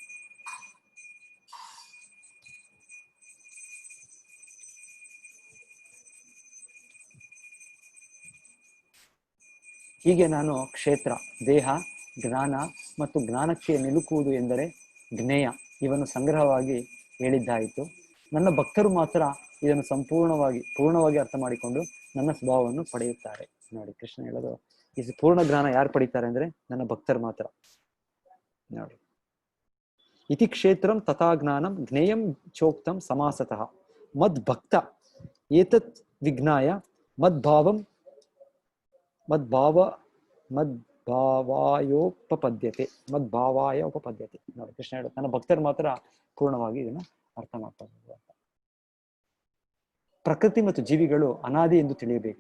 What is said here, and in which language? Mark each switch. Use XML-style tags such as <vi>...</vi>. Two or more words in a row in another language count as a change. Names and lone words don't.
<kn>ಹೀಗೆ ನಾನು ಕ್ಷೇತ್ರ, ದೇಹ, ಜ್ಞಾನ ಮತ್ತು ಜ್ಞಾನಕ್ಕೆ ನಿಲುಕುವುದು ಎಂದರೆ ಜ್ಞೇಯ ಇವನ್ನು ಸಂಗ್ರಹವಾಗಿ ಹೇಳಿದ್ದಾಯಿತು. ನನ್ನ ಭಕ್ತರು ಮಾತ್ರ ಇದನ್ನು ಪೂರ್ಣವಾಗಿ ಅರ್ಥ ಮಾಡಿಕೊಂಡು ನನ್ನ ಸ್ವಭಾವವನ್ನು ಪಡೆಯುತ್ತಾರೆ. ನೋಡಿ, ಕೃಷ್ಣ ಹೇಳೋದು ಇದು ಪೂರ್ಣ ಜ್ಞಾನ ಯಾರು ಪಡೀತಾರೆ ಅಂದ್ರೆ ನನ್ನ ಭಕ್ತರು ಮಾತ್ರ. ನೋಡಿ,</kn> <sa>ಇತಿ ಕ್ಷೇತ್ರಂ ತಥಾ ಜ್ಞಾನಂ ಜ್ಞೇಯಂ ಚೋಕ್ತಂ ಸಮಾಸತಃ ಮದ್ ಭಕ್ತ ಏತತ್ ವಿಜ್ಞಾಯ ಮದ್ಭಾವಾಯೋಪಪದ್ಯತೆ.</sa> <kn>ನೋಡಿ, ಕೃಷ್ಣ ಹೇಳೋದು ನನ್ನ ಭಕ್ತರು ಮಾತ್ರ ಪೂರ್ಣವಾಗಿ ಇದನ್ನು ಅರ್ಥ ಮಾಡ್ತಾರೆ. ಪ್ರಕೃತಿ ಮತ್ತು ಜೀವಿಗಳು ಅನಾದಿ ಎಂದು ತಿಳಿಯಬೇಕು.</kn>